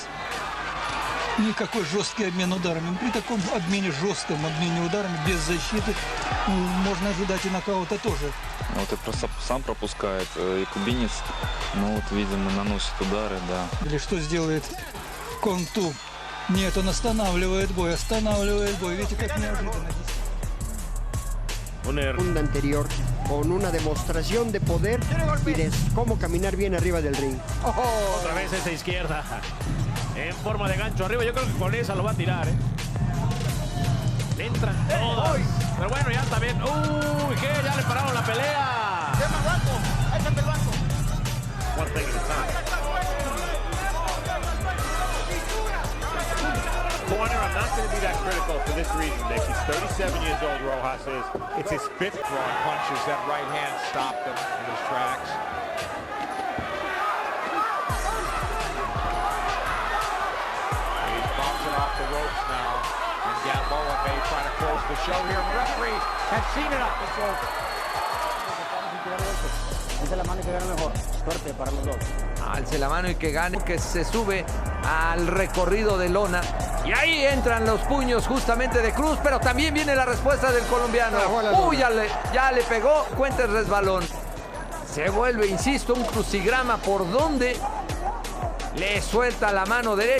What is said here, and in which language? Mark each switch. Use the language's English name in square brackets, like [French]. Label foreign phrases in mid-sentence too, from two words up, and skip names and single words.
[Russian] Никакой жесткий обмен ударами. При таком обмене, жестком обмене ударами, без защиты, можно ожидать и нокаута тоже. Вот и просто сам пропускает, и кубинец, ну вот, видимо, наносит удары, да. Или что сделает Конту. Нет, он останавливает бой. Видите, как неожиданно. [Spanish] Segunda anterior con una demostración de poder y de cómo caminar bien arriba del ring. Otra vez esa izquierda. En forma de gancho arriba. Yo creo que con esa lo va a tirar, ¿eh? Le entran todas. Pero bueno, ya está bien. Uy, ¿qué? Ya le pararon la pelea. Échate el banco. [English] One thing at a time. Corner, I'm not going to be that critical for this reason, Nick. He's 37 years old, Rojas is. It's his fifth drawing punches. That right hand stopped him in his tracks. He's bouncing off the ropes now. And Gamboa may try to close the show here. The referee has seen it up. It's over. [Spanish] Alce la mano y que gane mejor. Suerte para los dos. Alce la mano y que gane, que se sube al recorrido de lona. Y ahí entran los puños justamente de Cruz, pero también viene la respuesta del colombiano. Uy, ya le pegó, cuenta el resbalón. Se vuelve, insisto, un crucigrama por donde le suelta la mano derecha.